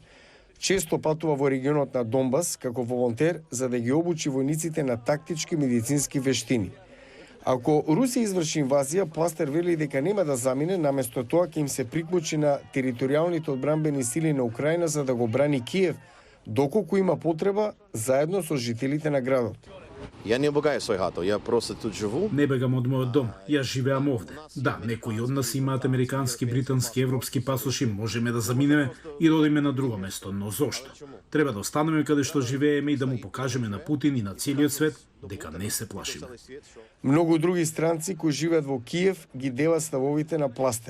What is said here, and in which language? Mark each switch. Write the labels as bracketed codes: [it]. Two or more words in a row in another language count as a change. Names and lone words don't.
[mk] Често патува во регионот на Донбас како волонтер за да ги обучи војниците на тактички медицински вештини. Ако Русија изврши инвазија, Пластер вели дека нема да замине, наместо тоа ќе им се приклучи на територијалните одбранбени сили на Украина за да го брани Киев, доколку има потреба, заедно со жителите на градот. [ru] Я не убегаю в свою хату, я просто тут живу. [mk] Не бегам од мојот дом, јас живеам овде. Да, некои од нас имаат американски, британски, европски пасоши, можеме да заминеме и да одиме на друго место, но зошто? Треба да останеме каде што живееме и да му покажеме на Путин и на целиот свет дека не се плашиме. Многу други странци кои живеат во Киев ги делат ставовите на Пластер.